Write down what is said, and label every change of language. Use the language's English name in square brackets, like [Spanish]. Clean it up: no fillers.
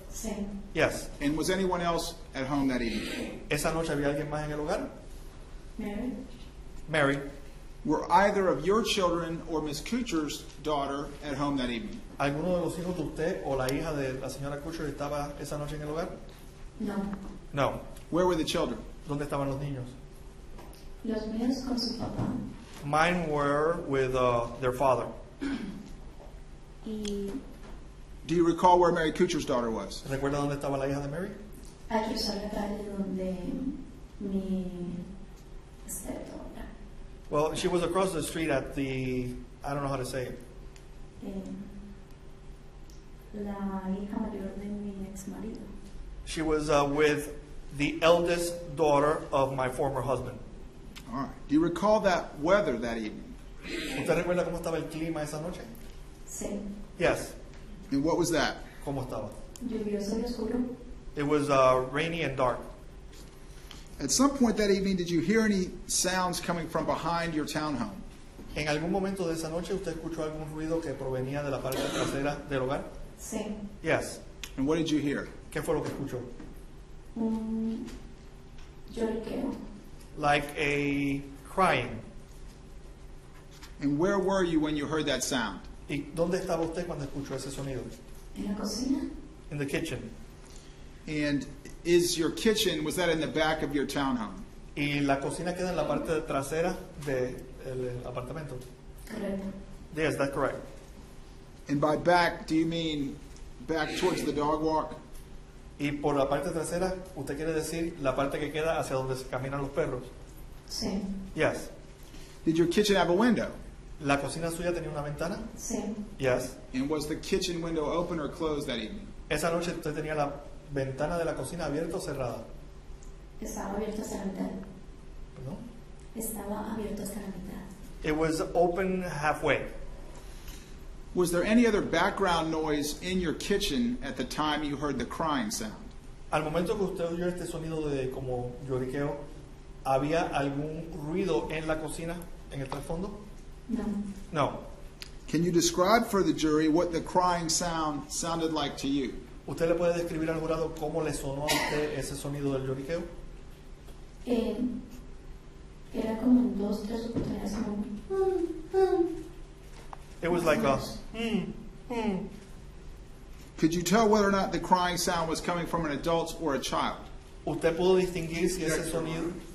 [Spanish] Sí. [English] Yes. And was anyone else at home that evening? [Spanish] ¿Esa noche había alguien más en el hogar? Mary. [English] Mary. Were either of your children or Miss Kuchar's daughter at home that evening? [Spanish] ¿Alguno de los hijos de usted o la hija de la señora Kutcher estaba esa noche en el hogar? No. [English] No. Where were the children? [Spanish] ¿Dónde estaban los niños? Los míos con su papá. [English] Mine were with their father. [Spanish] Y [English] Do you recall where Mary Kuchar's daughter was? [Spanish] ¿Recuerda dónde estaba la hija de Mary? hay que usar la calle donde mi stepdaughter, [English] Well, she was across the street at the, I don't know how to say it. [Spanish] la hija mayor de mi ex marido. [English] She was with the eldest daughter of my former husband. All right. Do you recall that weather that evening? [Spanish] ¿Usted recuerda cómo estaba el clima esa noche? Sí. [English] Yes. And what was that? [Spanish] ¿Cómo estaba? Lluvioso y oscuro. [English] It was rainy and dark. At some point that evening, did you hear any sounds coming from behind your townhome? [Spanish] ¿En algún momento de esa noche usted escuchó algún ruido que provenía de la parte trasera del hogar? Sí. [English] Yes. And what did you hear? [Spanish] ¿Qué fue lo que escuchó? Un lloriqueo. [English] Like a crying. And where were you when you heard that sound? [Spanish] ¿Y dónde estaba usted cuando escuchó ese sonido? En la cocina. [English] In the kitchen. And is your kitchen, was that in the back of your townhome? [Spanish] ¿Y la cocina queda en la parte trasera del apartamento? Correcto. [English] Yes, that's correct. And by back, do you mean back towards the dog walk? [Spanish] Y por la parte trasera, ¿usted quiere decir la parte que queda hacia donde se caminan los perros? Sí, [English] Yes. Did your kitchen have a window? [Spanish] ¿La cocina suya tenía una ventana? sí. [English] Yes. And was the kitchen window open or closed that evening? [Spanish] Esa noche usted tenía la ventana de la cocina abierta o cerrada. Estaba abierto hasta la mitad. ¿No? Estaba abierto hasta la mitad. [English] It was open halfway. Was there any other background noise in your kitchen at the time you heard the crying sound? [Spanish] Al momento que usted oyó este sonido de como lloriqueo, ¿había algún ruido en la cocina, en el trasfondo? No. [English] No. Can you describe for the jury what the crying sound sounded like to you? [Spanish] ¿Usted le puede describir al jurado cómo le sonó a usted ese sonido del lloriqueo? Era como en 2, 3 oportunidades como [English] It was like a Could you tell whether or not the crying sound was coming from an adult or a child? [Spanish] ¿Usted pudo distinguir si ese sonido?